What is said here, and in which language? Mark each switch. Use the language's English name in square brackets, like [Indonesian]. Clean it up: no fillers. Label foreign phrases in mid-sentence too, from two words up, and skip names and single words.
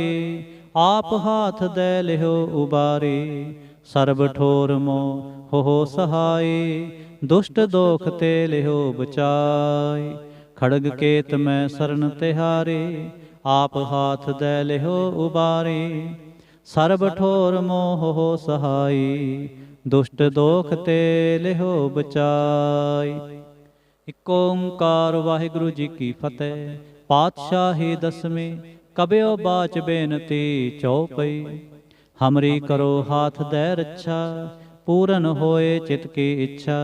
[Braj] आप हाथ दे लिहो उबारी। सर्ब ठोर मोह हो सहाय। दुष्ट दोख ते लिहो बचाई। खड़ग केत में शरण तिहारी। आप हाथ दे लिहो उबारी। ਸਰਬ ਠੋਰ ਮੋਹ ਸਹਾਈ, ਦੁਸ਼ਟ ਦੋਖ ਤੇ ਲਿਹੋ ਬਚਾਈ। [Punjabi] ਇਕ ਓੰਕਾਰ ਵਾਹਿਗੁਰੂ ਜੀ ਕੀ ਫਤਿਹ। ਪਾਤਸ਼ਾਹੀ ਦਸਵੀਂ ਕਬਿਓ ਬਾਚ ਬੇਨਤੀ ਚਉਪਈ। [Braj] ਹਮਰੀ ਕਰੋ ਹਾਥ ਦੈ ਰੱਛਾ, ਪੂਰਨ ਹੋਏ ਚਿਤ ਕੀ ਇੱਛਾ।